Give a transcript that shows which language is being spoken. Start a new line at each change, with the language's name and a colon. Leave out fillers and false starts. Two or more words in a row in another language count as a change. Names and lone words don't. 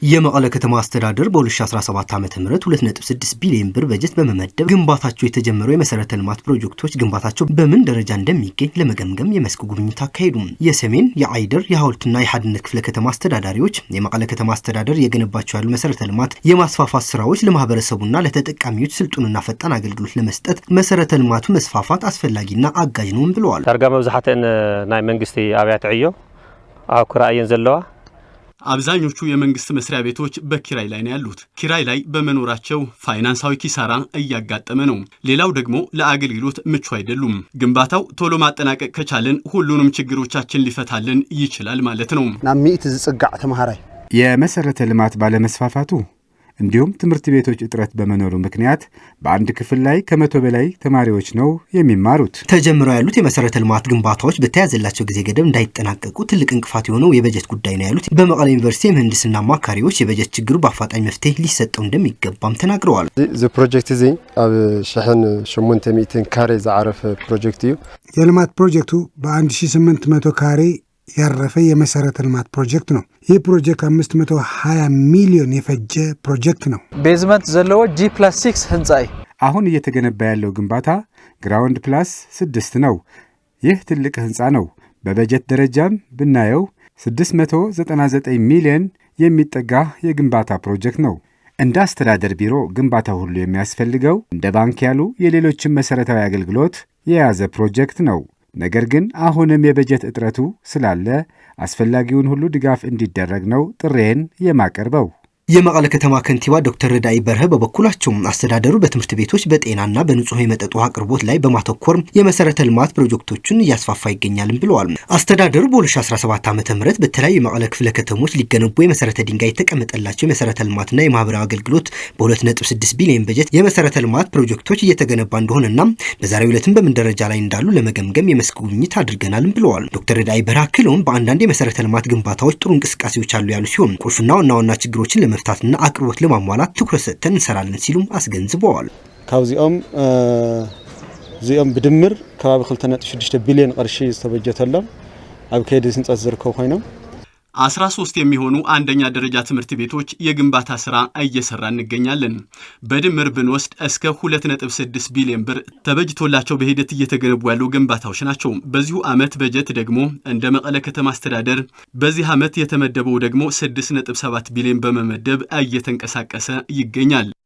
Amharic: የመቀለ ከተማ አስተዳደር በ2017 ዓ.ም 2.6 ቢሊዮን ብር በጀት በመመደብ ግንባታቸው የተጀመሩ የመሰረተ ልማት ፕሮጀክቶች ግንባታቸው በምን ደረጃ እንደሚገኝ ለመገምገም የመስክ ጉብኝት አካሄዱ። የሰሜን፣ የአይደር፣ የሐውልትና የሐድነት ክፍለ ከተማ አስተዳዳሪዎች የመቀለ ከተማ አስተዳደር የገነባቸው ያሉ መሰረተ ልማት የማስፋፋት ስራዎች ለማህበረሰቡና ለተጠቃሚዎች ስልጡንና ፈጣን አገልግሎት ለመስጠት መሰረተ ልማቱ መስፋፋት አስፈላጊና አጋዥ ነው ብለዋል።
Tigrinya: ዳርጋ መብዛሕተን ናይ መንግስቲ አብያተ ዕዮ ኣብ ክራእየን ዘለዋ
Amharic: አብዛኞቹ የመንግስት መስሪያ ቤቶች በኪራይ ላይ ነው ያሉት። ኪራይ ላይ በመኖራቸው ፋይናንሳዊ ኪሳራ እያጋጠመ ነው። ሌላው ደግሞ ለአገልግሎት ምቹ አይደሉም። ግንባታው ቶሎ ማጠናቀቅ ከቻለን ሁሉንም ችግሮቻችን ሊፈታልን ይችላል ማለት ነው።
Tigrinya: ናሚት ዝጽጋዕ ተማሃራይ
Amharic: የመሰረተ ልማት ባለመስፋፋቱ እንዲሁም ትምህርት ቤቶች እጥረት በመኖሩ ምክንያት በአንድ ክፍል ላይ ከ100 በላይ ተማሪዎች ነው የሚማሩት። ተጀምረው ያሉት የመሰረተ ልማት ግንባታዎች በተያዘላቸው ጊዜ ገደብ እንዳይጠናቀቁ ትልቅ እንቅፋት የሆነው የበጀት ጉዳይ ነው ያሉት በመቀለ ዩኒቨርሲቲ የምህንድስና አማካሪዎች የበጀት ችግሩ በአፋጣኝ መፍትሄ ሊሰጠው እንደሚገባም ተናግረዋል።
Tigrinya: ፕሮጀክት እዚ ኣብ 800 ካሬ ዘዓረፈ ፕሮጀክት እዩ።
Amharic: የልማት ፕሮጀክቱ በ1800 ካሬ ያረፈ የመሰረተ ልማት ፕሮጀክት ነው። ይህ ፕሮጀክት 520 ሚሊዮን የፈጀ ፕሮጀክት ነው።
Tigrinya: ቤዝመንት ዘለዎ G+6 ህንጻ
Amharic: አሁን እየተገነባ ያለው ግንባታ
English: ground plus
Amharic: 6 ነው። ይህ ትልቅ ህንጻ ነው። በበጀት ደረጃም ብናየው 699 ሚሊዮን የሚጠጋ የግንባታ ፕሮጀክት ነው። እንደ አስተዳደር ቢሮ ግንባታ ሁሉ የሚያስፈልገው እንደ ባንክ ያሉ የሌሎችን መሰረታዊ አገልግሎት የያዘ ፕሮጀክት ነው። ነገር ግን አሁንም የበጀት እጥረቱ ስላለ አስፈላጊውን ሁሉ ድጋፍ እንዲደረግ ነው ጥሬን የማቀርበው። የመቀለ ከተማ ከንቲባ ዶክተር ረዳኢ በርሀ በበኩላቸው አስተዳደሩ በትምህርት ቤቶች በጤናና በንጹህ የመጠጥ ውሃ አቅርቦት ላይ በማተኮር የመሰረተ ልማት ፕሮጀክቶችን እያስፋፋ ይገኛል ብለዋል። አስተዳደሩ በ2017 ዓ.ም በተለያዩ የመቀለ ክፍለ ከተሞች ሊገነቡ የመሰረተ ድንጋይ የተቀመጠላቸው የመሰረተ ልማትና የማህበራዊ አገልግሎት በ2.6 ቢሊዮን በጀት የመሰረተ ልማት ፕሮጀክቶች እየተገነባ እንደሆነና በዛሬው ዕለትም በምን ደረጃ ላይ እንዳሉ ለመገምገም የመስክ ጉብኝት አድርገናል ብለዋል። ዶክተር ረዳኢ በርሀ አክለውም በአንዳንድ የመሰረተ ልማት ግንባታዎች ጥሩ እንቅስቃሴዎች አሉ ያሉ ሲሆን ቁልፍና ዋና ችግሮችን ለመፍታትና አቅርቦት ለማሟላት ትኩረት ሰጥተን እንሰራለን ሲሉም አስገንዝበዋል።
Tigrinya: ካብዚኦም ብድምር ከባቢ 2.6 ቢሊዮን ቅርሺ ዝተበጀተሎም ኣብ ከይዲ ህንፀት ዝርከቡ ኮይኖም
Amharic: 13 የሚሆኑ አንደኛ ደረጃ ትምህርት ቤቶች የግንባታ ስራ እየሰራ እንገኛለን። በድምር ብንወስድ እስከ 2.6 ቢሊዮን ብር ተበጅቶላቸው በሂደት እየተገነቡ ያሉ ግንባታዎች ናቸው። በዚሁ ዓመት በጀት ደግሞ እንደ መቀለ ከተማ አስተዳደር በዚህ ዓመት የተመደበው ደግሞ 6.7 ቢሊዮን በመመደብ እየተንቀሳቀሰ ይገኛል።